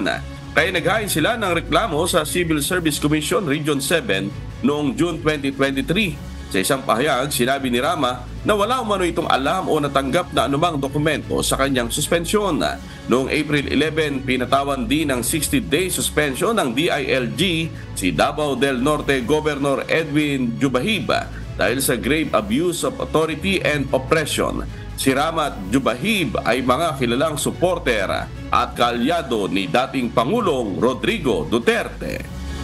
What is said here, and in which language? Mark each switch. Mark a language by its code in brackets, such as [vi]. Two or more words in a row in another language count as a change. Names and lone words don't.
[tl] Kaya naghain sila ng reklamo sa Civil Service Commission Region 7 noong June 2023. Sa isang pahayag, sinabi ni Rama na wala umano itong alam o natanggap na anumang dokumento sa kanyang suspensyon. Noong April 11, pinatawan din ng 60-day suspension ng DILG si Davao del Norte Governor Edwin Jubahib dahil sa [en] grave abuse of authority and oppression. [tl] Si Rama at Jubahib ay mga kilalang suporter at kaalyado ni dating Pangulong Rodrigo Duterte.